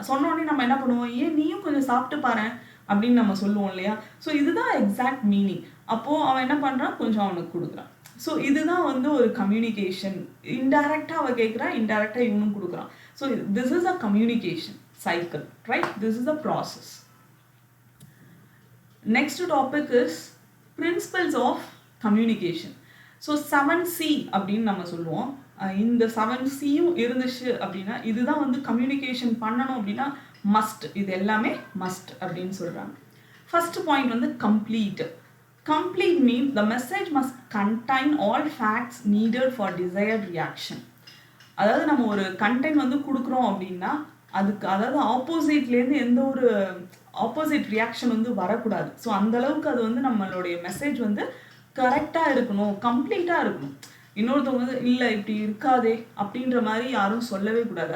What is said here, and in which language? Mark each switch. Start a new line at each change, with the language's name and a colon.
Tamil: சொன்னோடனே நம்ம என்ன பண்ணுவோம், ஏன் நீயும் கொஞ்சம் சாப்பிட்டு பாரு அப்படின்னு நம்ம சொல்லுவோம் இல்லையா. ஸோ இதுதான் எக்ஸாக்ட் மீனிங். அப்போது அவன் என்ன பண்ணுறான், கொஞ்சம் அவனுக்கு கொடுக்குறான். ஸோ இதுதான் வந்து ஒரு கம்யூனிகேஷன். இன்டைரக்டாக அவள் கேட்குறா, இன்டைரக்டாக இவனும் கொடுக்குறான்.
English: So this is a communication cycle, right? This is the process. Next topic is principles of communication.
Tamil: So 7C அப்படின்னு நம்ம சொல்லுவோம். இந்த 7Cயும் இருந்துச்சு அப்படின்னா இதுதான் வந்து கம்யூனிகேஷன் பண்ணணும் அப்படின்னா மஸ்ட், இது எல்லாமே மஸ்ட் அப்படின்னு சொல்கிறாங்க.
English: First point வந்து complete. Complete means the message must contain all facts needed for desired reaction.
Tamil: அதாவது நம்ம ஒரு கண்டென்ட் வந்து கொடுக்குறோம் அப்படின்னா அதுக்கு அதாவது ஆப்போசிட்லேருந்து எந்த ஒரு ஆப்போசிட் ரியாக்ஷன் வந்து வரக்கூடாது. ஸோ அந்தளவுக்கு அது வந்து நம்மளுடைய மெசேஜ் வந்து கரெக்டாக இருக்கணும், கம்ப்ளீட்டாக இருக்கணும். இன்னொருத்தவங்க வந்து இல்லை இப்படி இருக்காதே அப்படின்ற மாதிரி யாரும் சொல்லவே கூடாது.